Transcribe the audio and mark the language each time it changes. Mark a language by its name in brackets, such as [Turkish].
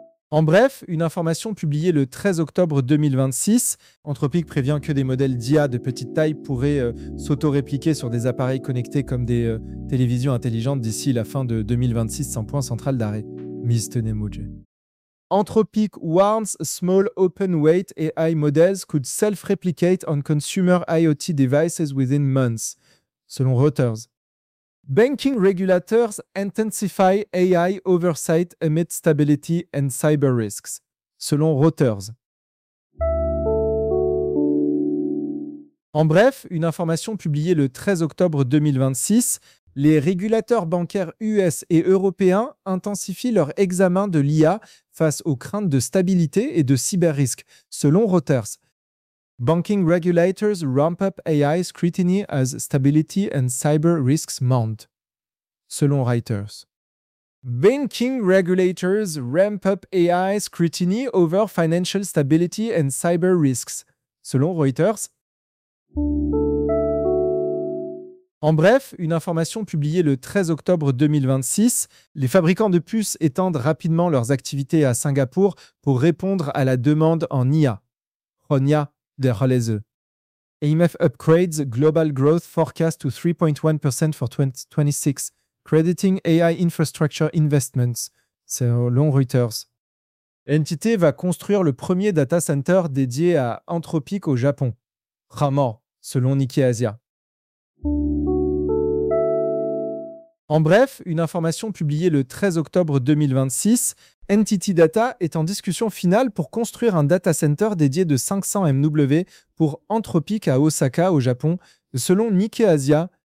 [French] En bref, une information publiée le 13 octobre 2026, Anthropic prévient que des modèles d'IA de petite taille pourraient s'auto-répliquer sur des appareils connectés comme des télévisions intelligentes d'ici la fin de 2026 sans point central d'arrêt. Mr. Nemo. [English] Anthropic warns small open-weight AI models could self-replicate on consumer IoT devices within months, [French] selon Reuters. [English] Banking regulators intensify AI oversight amid stability and cyber risks, [French] selon Reuters. En bref, une information publiée le 13 octobre 2026, les régulateurs bancaires US et européens intensifient leur examen de l'IA face aux craintes de stabilité et de cyber-risques, selon Reuters. [English] Banking regulators ramp up AI scrutiny as stability and cyber risks mount, [French] selon Reuters. [English] Banking regulators ramp up AI scrutiny over financial stability and cyber risks, [French] selon Reuters. En bref, une information publiée le 13 octobre 2026, les fabricants de puces étendent rapidement leurs activités à Singapour pour répondre à la demande en IA. Ronia de Haleze. [English] AMF upgrades global growth forecast to 3.1% for 2026, crediting AI infrastructure investments, [French] selon Reuters. NTT va construire le premier data center dédié à Anthropic au Japon. Ramor, selon Nikkei Asia. En bref, une information publiée le 13 octobre 2026, NTT Data est en discussion finale pour construire un data center dédié de 500 MW pour Anthropic à Osaka, au Japon, selon Nikkei Asia.